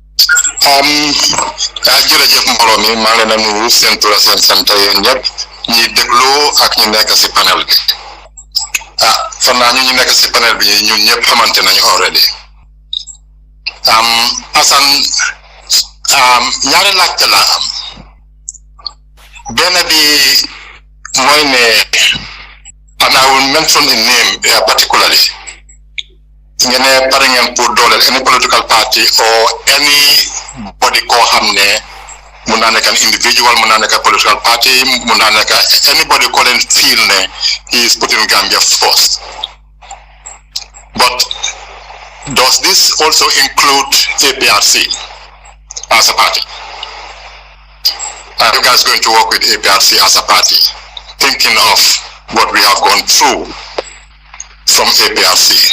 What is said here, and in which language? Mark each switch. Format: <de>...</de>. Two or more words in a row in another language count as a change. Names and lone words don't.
<wo>jërëjëf mbooloo mi maa ngi leen a nuyu seen tur seen sant yéen ñëpp ñi déglu ak ñu nekk si panel bi. Fan naa ñu nekk si panel bi ñun ñëpp xamante nañu already. Assan ñaari laajte laa am. Benn bi mooy ne,</wo> <en>and I will mention the name particularly.</en> <wo>Ngeen pare ngeen pour dooleel</wo> <en>any political party or anybody</en> <wo>koo xam ne mun naa nekk</wo> <en>an individual,</en> <wo>mun naa nekk</wo> <en>political party,</en> <wo>mun naa nekk anybody ko leen feel ne</wo> <en>he is putting Gambia first. But does this also include APRC as a party? Are you guys going to work with APRC as a party, thinking of what we have gone through from APRC?</en>